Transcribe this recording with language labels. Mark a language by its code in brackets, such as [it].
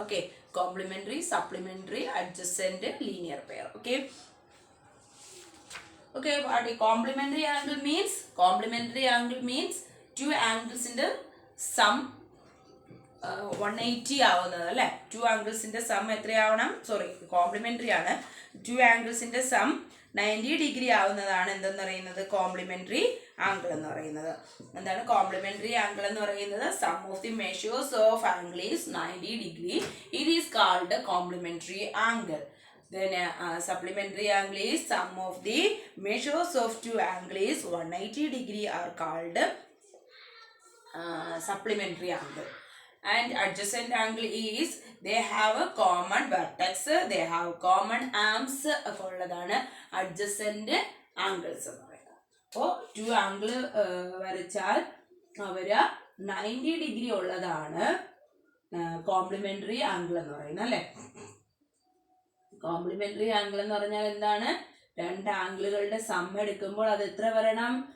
[en] Okay, complementary, supplementary, adjacent, linear pair. Okay, what a complementary angle means? Complementary angle means two angles in the sum 180 [ml] ആവുന്നത് അല്ലേ. To ആംഗിൾസിൻ്റെ some എത്രയാവണം? Sorry, complimentary ആണ്. To ആംഗിൾസിൻ്റെ some 90 degree ആവുന്നതാണ് എന്തെന്ന് പറയുന്നത്? Complimentary angle എന്ന് പറയുന്നത്. എന്താണ് complimentary angle എന്ന് പറയുന്നത്? [en] Sum of the measures of angle is 90 degree. It is called complementary angle. Then supplementary angle is sum of the measures of two angles 180 degree are called supplementary angle. And adjacent angle is they have a common vertex, they have common arms [ml] ഒക്കെ ഉള്ളതാണ് [en] adjacent angles [ml] എന്ന് പറയുന്നത്. അപ്പോൾ to angle വരച്ചാൽ അവർ 90 degree ഉള്ളതാണ് complimentary angle എന്ന് പറയുന്നത് അല്ലേ. കോംപ്ലിമെൻ്ററി ആംഗിൾ എന്ന് പറഞ്ഞാൽ എന്താണ്? രണ്ട് ആംഗിളുകളുടെ സം എടുക്കുമ്പോൾ അത് എത്ര വരണം?